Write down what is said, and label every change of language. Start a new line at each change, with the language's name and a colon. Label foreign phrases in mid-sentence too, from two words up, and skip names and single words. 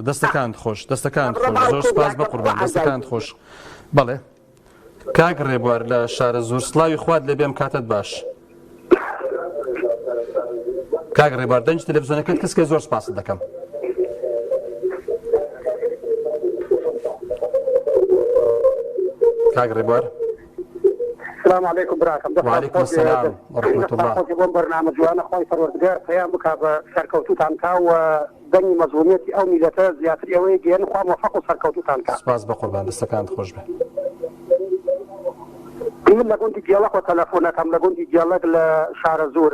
Central Kurdish: دەستەکانت خۆش زۆر سپاس بە قوربان دەستەکانت خۆش بەڵێ کاک ڕێبوار لە شارە زۆر سڵاوی خوات لەبێم کاتت باش کاک ڕێبوار دەنج تەلەڤیزیۆنەکەت کەسکە زۆر سپاست دەکەم کاک ڕێبوار
Arabic: السلام عليكم براكم وعليكم السلام ورحمة الله
Central Kurdish: بۆ بەرنامە جوانە خۆی پەروەردگار پەیام بکا بە سەرکەوتوتان کا و دەنگی مەزلومیەتی ئەو میلەتە زیاتر ئەوەی گەیەن خوا موفق و سەرکەوتوتان کا سپاس بە قوربان دەستەکانت خۆش بێ من لە گوندی دیاڵەق و تەلەفۆنەکەم لە گوندی دیاڵەق لە شارە زۆر